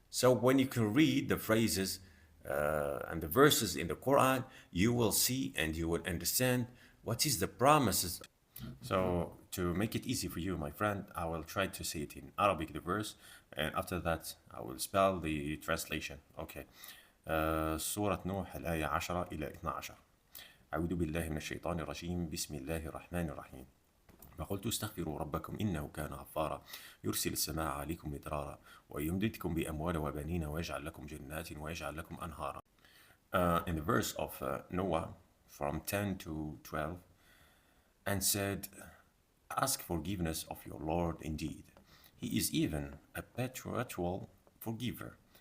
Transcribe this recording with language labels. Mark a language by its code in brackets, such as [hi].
[en] So when you can read the phrases and the verses in the Quran, you will see and you will understand what is the promises. So to make it easy for you, my friend, I will try to say it in Arabic, the verse, and after that I will spell the translation. [ar] Okay. سورة نوح الآية 10 إلى 12. أعوذ بالله من الشيطان الرجيم. بسم الله الرحمن الرحيم. فقلت استغفروا ربكم إنه كان غفارا يرسل السماء عليكم مدرارا ويمددكم بأموال وبنين ويجعل لكم جنات ويجعل لكم أنهارا. [en] In the verse of Noah from 10 to 12, and said, ask forgiveness of your Lord indeed. He is even a perpetual forgiver.